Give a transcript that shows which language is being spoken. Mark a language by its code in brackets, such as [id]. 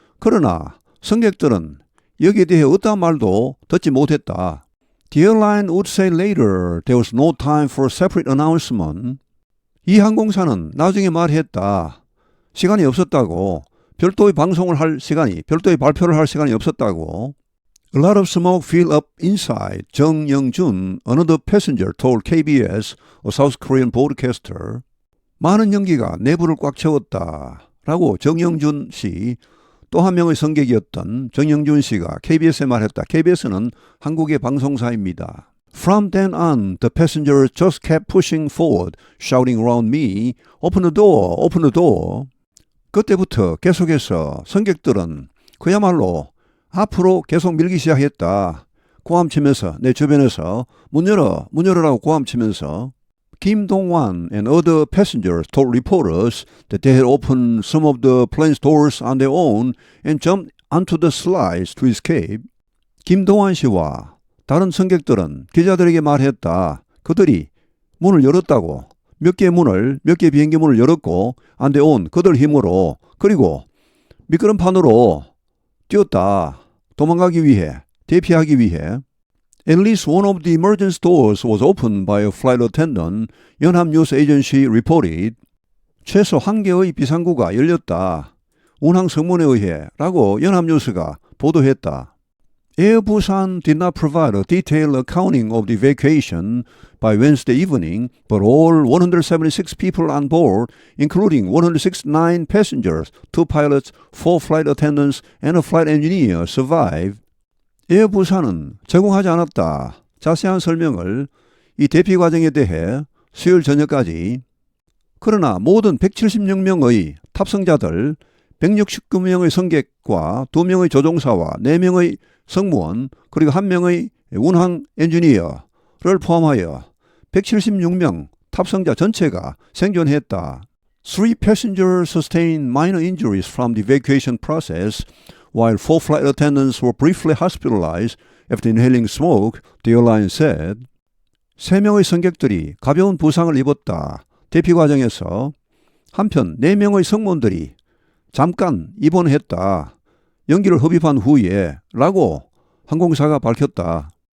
[ko] 그러나 승객들은 여기에 대해 어떠한 말도 듣지 못했다. [en] The airline would say later there was no time for separate announcement. [ko] 이 항공사는 나중에 말했다. 시간이 없었다고. 별도의 방송을 할 시간이, 별도의 발표를 할 시간이 없었다고. [en] A lot of smoke filled up inside, 정영준, another passenger, told KBS, a South Korean broadcaster. [ko] 많은 연기가 내부를 꽉 채웠다. 라고 정영준 씨, 또 한 명의 승객이었던 정영준 씨가 KBS에 말했다. KBS는 한국의 방송사입니다. [en] From then on, the passengers just kept pushing forward, shouting around me, open the door, open the door. [ko] 그때부터 계속해서 승객들은 그야말로 앞으로 계속 밀기 시작했다. [en] 고함치면서 내 주변에서 문 열어라고 고함치면서 [ko] Kim Dong-wan and other passengers told reporters that they had opened some of the plane's doors on their own and jumped onto the slides to escape. 김동완 씨와 다른 승객들은 기자들에게 말했다. 그들이 문을 열었다고. 몇 개 비행기 문을 열었고 [en] and they on [ko] 그들 힘으로 그리고 미끄럼판으로 뛰었다. 도망가기 위해, 대피하기 위해. [en] At least one of the emergency doors was opened by a flight attendant, 연합뉴스 에이전시 reported. [ko] 최소 한 개의 비상구가 열렸다. 운항 성문에 의해 라고 연합뉴스가 보도했다. [en] Air Busan did not provide a detailed accounting of the evacuation by Wednesday evening, but all 176 people on board, including 169 passengers, 2 pilots, 4 flight attendants, and a flight engineer, survived. [ko] 에어 부산은 제공하지 않았다. 자세한 설명을 이 대피 과정에 대해 수요일 저녁까지. 그러나 모든 176명의 탑승자들, 169명의 승객과 2명의 조종사와 4명의 승무원 그리고 1명의 운항 엔지니어를 포함하여 176명 탑승자 전체가 생존했다. [en] 3 passengers sustained minor injuries from the evacuation process, while 4 flight attendants were briefly hospitalized after inhaling smoke, the airline said. [ko] 3명의 승객들이 가벼운 부상을 입었다. 대피 과정에서. 한편 4명의 승무원들이 잠깐 입원했다. 연기를 흡입한 후에 라고 항공사가 밝혔다.